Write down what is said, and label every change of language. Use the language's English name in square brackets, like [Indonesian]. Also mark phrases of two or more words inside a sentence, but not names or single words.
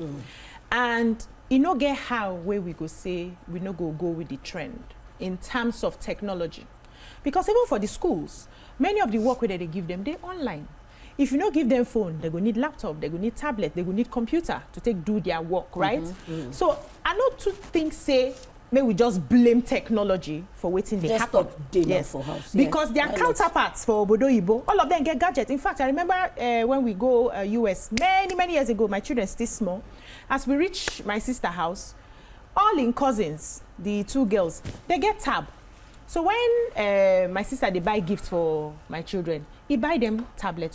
[Nigerian Pidgin] And e no get how wey we go say we no go with the trend in terms of technology, because even for the schools many of the work wey they give them dey online. If you no give them phone, they go need laptop, they go need tablet, they go need computer to take do their work, right? So I no too think say may we just blame technology for wetin dey happen. Yes, for house. Because their counterparts for [Igbo] obodo Igbo, [Nigerian Pidgin] all of them get gadgets. In fact, I remember when we go US many years ago, my children still small. As we reach my sister house, all in cousins, the two girls, they get tab. So when my sister they buy gifts for my children, he buy them tablets.